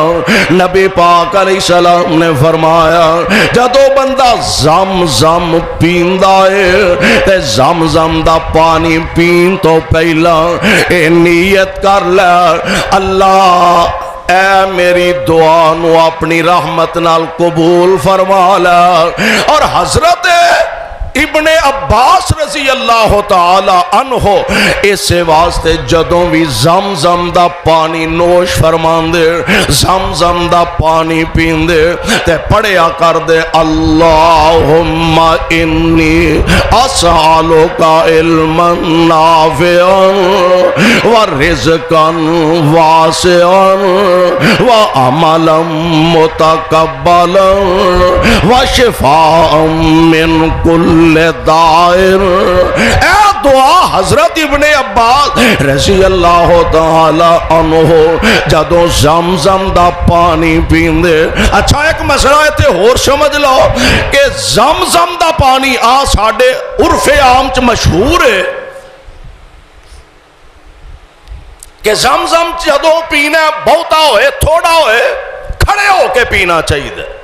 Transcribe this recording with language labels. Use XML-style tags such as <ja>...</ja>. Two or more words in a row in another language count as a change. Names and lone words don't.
<pa>نبی پاک علیہ السلام نے فرمایا جدوں بندہ زم زم پیندا ہے تے زم زم دا پانی پین توں پہلاں اے نیت کر لے اللہ اے میری دعا نوں اپنی رحمت نال قبول فرما لا. اور حضرت ابن عباس رضی اللہ تعالیٰ عنہ اس واسطے جدوں بھی زمزم دا پانی نوش فرماندے زمزم دا پانی پیندے تے پڑھیا کردے</pa> <ar>اللهم إني أسألك علما نافعا ورزقا واسعا وعملا متقبلا وشفاء من كل داء.</ar> <pa>اے دعا حضرت ابن عباس رضی اللہ تعالیٰ عنہ جدوں زمزم دا پانی پیندے. اچھا ایک مسئلہ ایتھے ہور سمجھ لو کہ زمزم دا پانی آ ساڈے عرف عام چ مشہور ہے کہ زمزم جدوں پینا بہتا ہوئے تھوڑا ہوئے کھڑے ہو کے پینا چاہیے.</pa>